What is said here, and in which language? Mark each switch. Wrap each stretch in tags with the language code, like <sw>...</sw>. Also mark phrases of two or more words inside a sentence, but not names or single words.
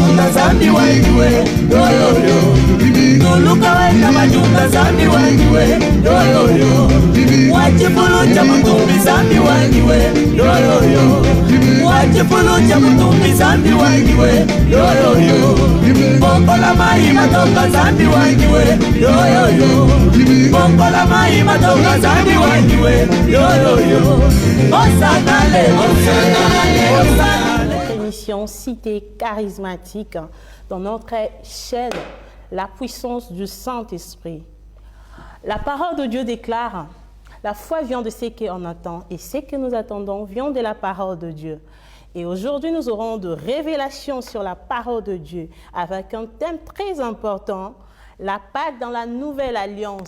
<cjk>majuta zambi wangiwe yoyoyo tuluka wenda majuta zambi wangiwe yoyoyo wachipulu cha mutumbi zambi wangiwe yoyoyo wachipulu cha mutumbi zambi wangiwe yoyoyo bongola mai matoka zambi wangiwe yoyoyo bongola mai matoka zambi wangiwe yoyoyo osanale osanale osanale.</cjk> <fr>Émission Cité charismatique dans notre chaîne La puissance du Saint-Esprit. La parole de Dieu déclare: la foi vient de ce qu'on attend et ce que nous attendons vient de la parole de Dieu. Et aujourd'hui, nous aurons de révélations sur la parole de Dieu avec un thème très important, la Pâque dans la nouvelle alliance.</fr>